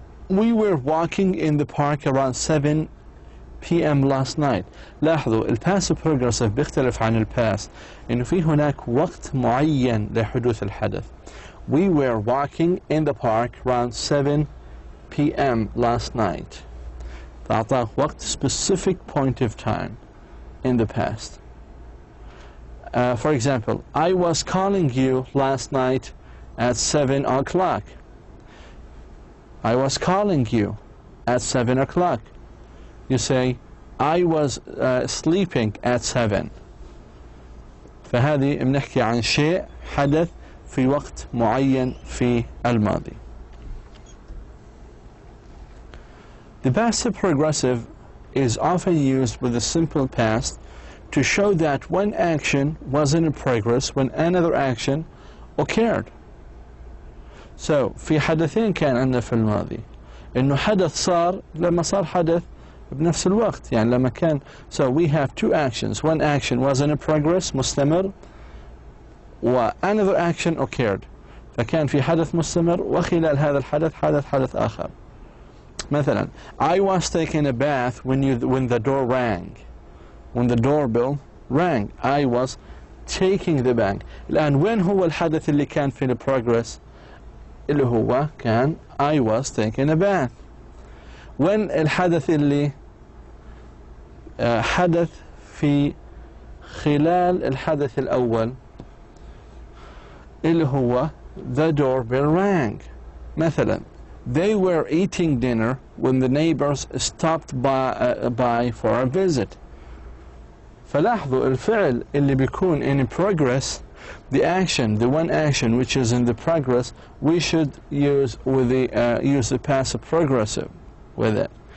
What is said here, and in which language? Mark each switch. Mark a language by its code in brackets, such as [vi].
[en] We were walking in the park around 7 p.m. last night. [ar] لاحظوا الباسيف بروجريسيف بيختلف عن الباست إنه في هناك وقت معين لحدوث الحدث. [en] We were walking in the park around 7 p.m. last night. [ar] أعطاك وقت, [en] specific point of time in the past. For example, I was calling you last night at 7 o'clock. I was calling you at 7 o'clock. You say, I was sleeping at 7. [ar] فهذه بنحكي عن شيء حدث في وقت معين في الماضي. [en] The passive progressive is often used with the simple past to show that one action was in progress when another action occurred. [ar] So في حدثين كان عندنا في الماضي, إنه حدث صار لما صار حدث بنفس الوقت, يعني لما كان. [en] So we have two actions. One action was in progress مستمر, و another action occurred. [ar] فكان في حدث مستمر, وخلال هذا الحدث حدث آخر. [en] مثلا, I was taking a bath when the door rang. When the doorbell rang, I was taking the bath. [ar] الآن وين هو الحدث اللي كان في progress؟ اللي هو كان [en] I was taking a bath. [ar] وين الحدث اللي حدث في خلال الحدث الأول؟ اللي هو [en] the doorbell rang. مثلا, they were eating dinner when the neighbors stopped by for a visit. [ar] فلاحظوا الفعل اللي بيكون [en] in progress, the action, the one action which is in the progress, we should use the passive progressive with it.